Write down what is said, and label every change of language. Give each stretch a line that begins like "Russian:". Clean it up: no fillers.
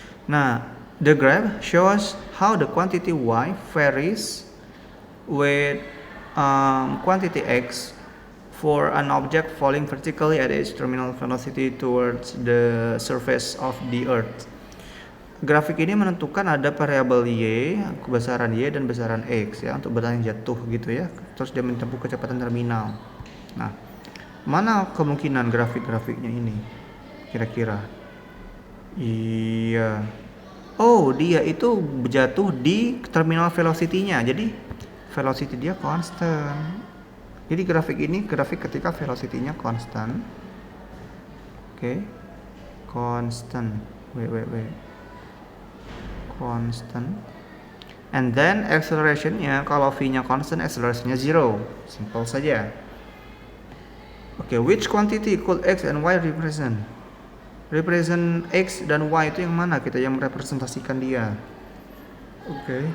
English: Nah, the graph shows how the quantity Y varies with quantity X for an object falling vertically at its terminal velocity towards the surface of the Earth.
Indonesian: Grafik ini menentukan ada variabel Y, besaran Y dan besaran X ya untuk barang yang jatuh gitu ya. Terus dia menempuh kecepatan terminal. Nah, mana kemungkinan grafik-grafiknya ini? Kira-kira? Iya. Oh, dia itu jatuh di terminal velocity-nya. Jadi velocity dia constant. Jadi grafik ini grafik ketika velocity-nya constant. Oke. Constant. Wait. Constant. And then acceleration-nya kalau V-nya constant, acceleration-nya 0. Simple saja.
English: Oke, which quantity could X and Y represent?
Indonesian: Represent X dan Y itu yang mana? Kita yang merepresentasikan dia. Oke.